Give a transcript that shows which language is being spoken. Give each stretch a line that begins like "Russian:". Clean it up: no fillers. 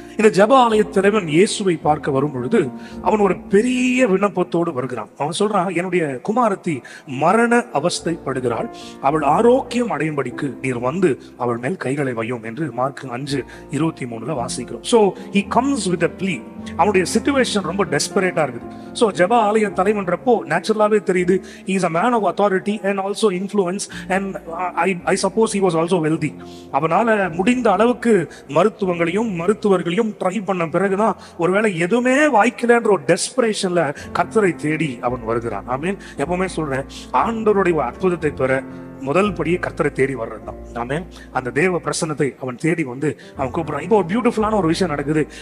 Tamil: இந்த ஜெப ஆலய தலைவன் இயேசுவை பார்க்க வரும் பொழுது அவன் ஒரு பெரிய விண்ணப்பத்தோடு வருகிறான். அவன் சொல்றான், என்னுடைய குமாரத்தி மரண அவஸ்தைப்படுகிறாள், அவள் ஆரோக்கியம் அடையும்படிக்கு நீர் வந்து அவள் மேல் கைகளை வையும் என்று மார்க் 5:23 வாசிக்கிறோம். So
English: he comes with a plea.
Tamil: அவனுடைய சிச்சுவேஷன் ரொம்ப டெஸ்பரேட்டா இருக்குது. சோ ஜெப ஆலய தலைவன்றப்போ நேச்சுரலாவே தெரியுது,
English: he is a man of authority and also influence, and I suppose he was also wealthy.
Tamil: அவனால முடிந்த அளவுக்கு மருத்துவர்களையும் ட்ரை பண்ண பிறகுதான் ஒருவேளை எதுவுமே வாய்க்கலன்ற ஒரு டெஸ்பரேஷன்ல கர்த்தரை தேடி அவன் வருகிறான். ஆமென். எப்பவுமே சொல்றேன், ஆண்டவருடைய அற்புதத்தை பெற முதல் படியே கர்த்தரை தேடி வர்றதுதான். ஆமென். அந்த தேவ பிரசன்னத்தை அவன் தேடி வந்து அவன் கூப்பிடுறான். இப்போ ஒரு பியூட்டிஃபுல்லான ஒரு விஷயம் நடக்குது.